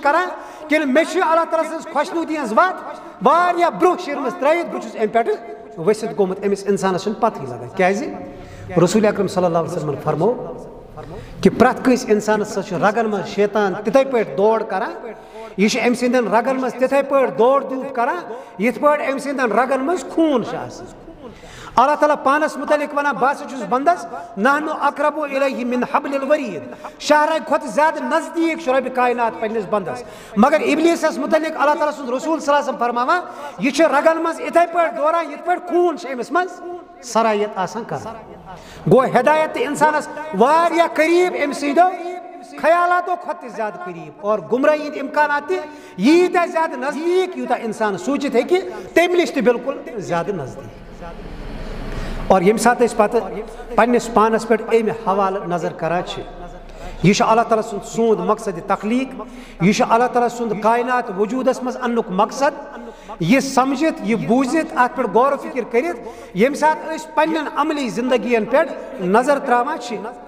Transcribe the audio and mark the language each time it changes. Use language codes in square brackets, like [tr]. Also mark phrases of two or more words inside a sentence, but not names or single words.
[ks] کران کہ مے اللہ تعالیٰ سز خوشنودی ہز وت واریاہ برو شرمس ترائیت بچھس ام پہ ورست گومت امس انسانس چھن پتہ لگان کیازِ رسول اکرم [ar] صلی اللہ علیہ وسلم [ks] فرمو کہ پرت کس انسانس سۭتۍ چھُ رگن مز شیطان تتھے پٲٹھۍ دوڑ کران یہ ام سندین رگن مز تتھے پٲٹھۍ دوڑ دیوت کران یتھ پٲٹھۍ ام سندین رگن مز خون چھُ آسان اللہ تعالیٰ پانس متعلق ونان بہٕ چھُس بندس [ar] نحنو اقرب الیہ من حبل الورید [ks] شاہراہ کھۄتہٕ زیادٕ نزدیک چھُ رۄبِ کائنات پننس بندس مگر ابلیسس متعلق اللہ تعالیٰ سُنٛد رسول [ar] صلی اللہ علیہ وسلم [ks] فرماوان یہ چھُ رگن مز یتھے پٲٹھۍ دوران یتھ پٲٹھۍ خوٗن چھُ أمِس منٛز صلاحیت آسان کران گو ہدایت تہِ انسانس واریاہ قریب أمۍ سٕنٛدیو خیالاتو کھۄتہٕ تہِ زیادٕ قریب اور گمراہی ہٕنٛدۍ امکانات تہِ ییٖتیاہ زیادٕ نزدیک یوٗتاہ انسان سوٗنٛچِتھ ہیٚکہِ تمہِ نِش تہِ بالکل زیادٕ نزدیک اور ییٚمہِ ساتہٕ أسۍ پتہٕ پننس پانس پٮ۪ٹھ امہِ حوالہٕ نظر کران چھِ یہ چھُ اللہ تعالیٰ سُنٛد سوٗنٛد مقصد تخلیق یہ چھُ اللہ تعالیٰ سُنٛد کائنات وجوٗدس منٛز اننُک مقصد یہ سمجھتھ یہ بوٗزِتھ اتھ پٮ۪ٹھ غور و فکر کٔرِتھ ییٚمہِ ساتہٕ أسۍ پننٮ۪ن عملی زندگین پٮ۪ٹھ نظر تراوان چھِ